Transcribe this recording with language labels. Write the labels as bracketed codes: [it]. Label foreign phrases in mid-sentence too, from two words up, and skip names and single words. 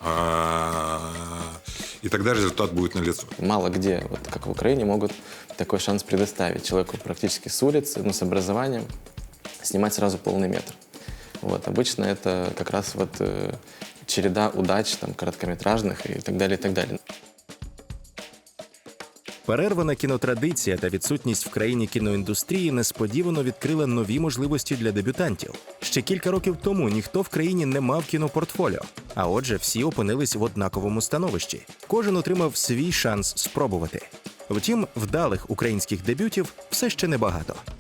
[ru] И тогда результат будет налицо. Мало где, как в Украине, могут такой шанс предоставить человеку практически с улицы, с образованием, снимать сразу полный метр. Обычно это как раз череда удач, короткометражных и так далее, и так далее. [uk] Перервана кінотрадиція та відсутність в країні кіноіндустрії несподівано відкрила нові можливості для дебютантів. Ще кілька років тому ніхто в країні не мав кінопортфоліо, а отже, всі опинились в однаковому становищі. Кожен отримав свій шанс спробувати. Втім, вдалих українських дебютів все ще небагато.